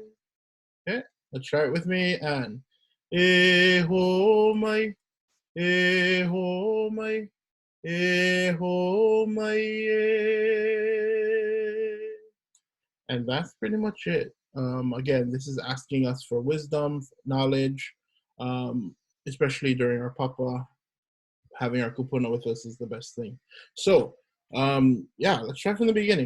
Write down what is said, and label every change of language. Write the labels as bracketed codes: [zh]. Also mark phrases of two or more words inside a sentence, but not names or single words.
[en] Okay, let's try it with me, and [haw] e Hō Mai, e Hō Mai, e Hō Mai e. [en] And that's pretty much it. Again, this is asking us for wisdom, knowledge, especially during our papa. Having our kupuna with us is the best thing. So, yeah, let's try from the beginning.